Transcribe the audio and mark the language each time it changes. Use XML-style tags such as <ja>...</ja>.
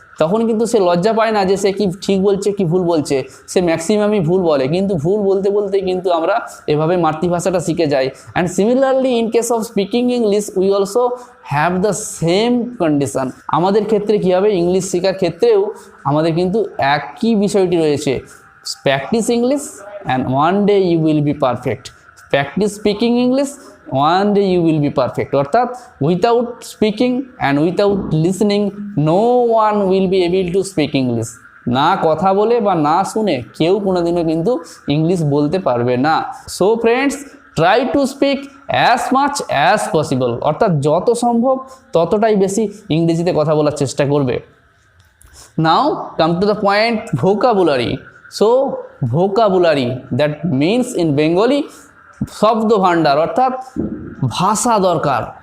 <bn>তখন কিন্তু সে লজ্জা পায় না যে সে কি ঠিক বলছে কি ভুল বলছে, সে ম্যাক্সিমামই ভুল বলে। কিন্তু ভুল বলতে বলতে কিন্তু আমরা এভাবে মাতৃভাষাটা শিখে যাই।</bn> <en>And similarly in case of speaking English we also have the same condition.</en> <bn>আমাদের ক্ষেত্রে কী হবে, ইংলিশ শেখার ক্ষেত্রেও আমাদের কিন্তু একই বিষয়টি রয়েছে।</bn> <en>practice English and one day you will be perfect. Practice speaking English, one day you will be perfect. অর্থাৎ without speaking and without listening no one will be able to speak English.</en> <bn>না কথা বলে বা না শুনে কেউ কোনোদিনও কিন্তু ইংলিশ বলতে পারবে না।</bn> <en>so friends, try to speak as much as possible,</en> <bn>অর্থাৎ যত সম্ভব ততটাই বেশি ইংরেজিতে কথা বলার চেষ্টা করবে।</bn> <en>Now come to the point, vocabulary. So vocabulary that means in Bengali</en> <bn>শব্দ ভাণ্ডার, অর্থাৎ ভাষা দরকার।</bn>